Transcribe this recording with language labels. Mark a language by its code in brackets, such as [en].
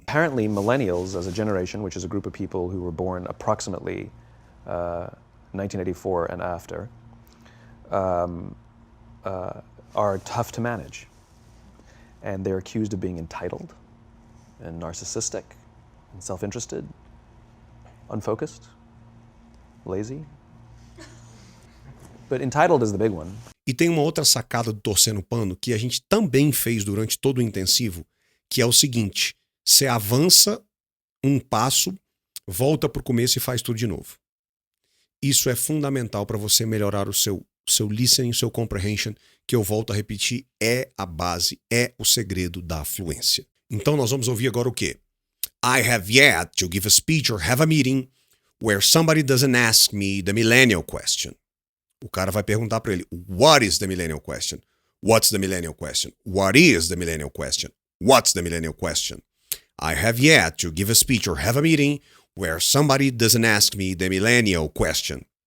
[en] Apparently, millennials as a generation, which is a group of people who were born approximately 1984 and after, are tough to manage. And they're accused of being entitled and narcissistic and self-interested, unfocused, lazy. But entitled is the big one. [pt] E tem uma outra sacada do Torcendo Pano que a gente também fez durante todo o intensivo, que é o seguinte: você avança um passo, volta para o começo e faz tudo de novo. Isso é fundamental para você melhorar o seu listening, o seu comprehension, que eu volto a repetir, é a base, é o segredo da fluência. Então nós vamos ouvir agora o quê? [en] I have yet to give a speech or have a meeting where somebody doesn't ask me the millennial question. [pt] O cara vai perguntar para ele, [en] what is the millennial question? [pt] What's the millennial question? [en] What is the millennial question? What's the millennial question? I have yet to give a speech or have a meeting where somebody doesn't ask me the millennial question.